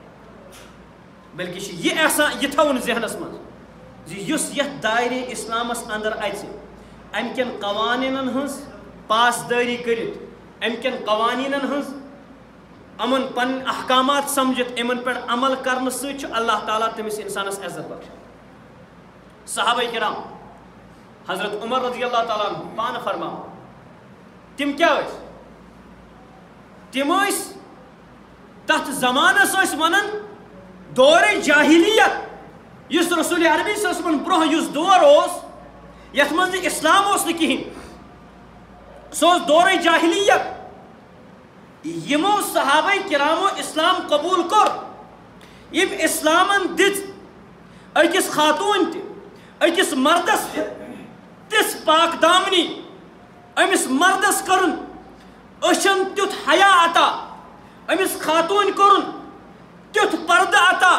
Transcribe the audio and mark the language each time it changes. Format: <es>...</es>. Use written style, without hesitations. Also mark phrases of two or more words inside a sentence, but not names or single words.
<ks>بلکہِ چھِ یہِ احسان یہِ تھاوُن ذہنس منٛز زِ یُس یتھ دایرے اسلامس اندر اژِ امہِ کٮ۪ن قوانیٖنن ہٕنٛز پاسدٲری کٔرِتھ امہِ کٮ۪ن قوانیٖنن ہٕنٛز یِمن پنٕنۍ احکامات سمجھِتھ یِمن پٮ۪ٹھ عمل کرنہٕ سۭتۍ چھُ اللہ تعالیٰ تٔمِس اِنسانس عزت بخشان صحابہ کرام حضرت عمر</ks> <ar>رضی اللہ تعالیٰ عنہ</ar> <ks>پانہٕ فرماوان تِم کیٛاہ ٲسۍ تِم ٲسۍ تتھ زمانس ٲسۍ ونان دورے جاہلیت یُس رسول عربی</ks> <ar>صلی اللہ علیہ وسلم</ar> <ks>برونٛہہ یُس دور اوس یتھ منٛز نہٕ اسلام اوس نہٕ کِہیٖنۍ سُہ اوس دورے جاہلیت یِمو صحابہ کرامو اسلام قبوٗل کوٚر یِم اسلامن دِژ أکِس خاتوٗن تہِ أکِس مردس تہِ تِژھ پاک دامنی أمِس مردس کٔرٕن أچھن تیُتھ حیا عطا أمِس خاتوٗنۍ کوٚرُن تیُتھ پردٕ عطا</ks>